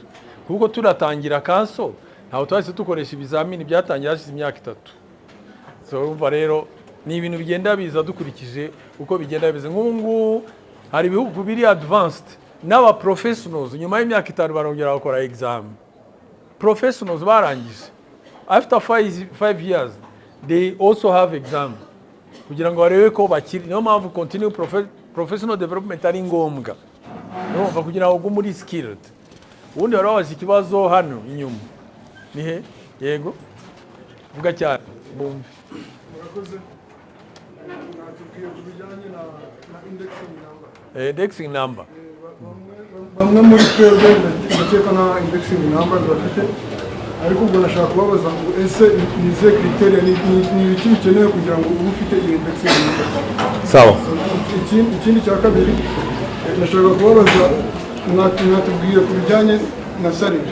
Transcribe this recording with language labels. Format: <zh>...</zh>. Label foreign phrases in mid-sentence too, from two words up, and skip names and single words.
<rw>Kuko turatangira kanso ntaho twahise tukoresha ibizamini byatangira hashize imyaka 3. So umva rero ni ibintu bigenda biza dukurikije uko bigenda bize. Nk'ubu hari ibihugu biri advanced n'aba professionals nyuma y'imyaka 5 barongera bakora exam.</rw> <en>Professionals barangije. After 5 years they also have exam.</en> <rw>Kugira ngo barebe ko bakiri. Niyo mpamvu</rw> <en>continue professional development</en> <rw>ari ngombwa. Urumva kugira ngo muri skilled. Ubundi barabaza ikibazo hano inyuma. Nihe? Yego. Vuga cyane. Bumve. Murakoze. Natubwiye kubijyanye na</rw> <en>indexing number. Indexing number.</en> <rw>Bamwe muri twebwe ndakeka na</rw> <en>indexing numbers</en> <rw>bafite, ariko ubwo nashaka kubabaza ngo ese nize criteria ni ibiki bikenewe kugira ngo ube ufite iyo indexing number. Sawa. Ikindi cya kabiri nashaka kubabaza mwatubwiye kubijyanye na salary.</rw>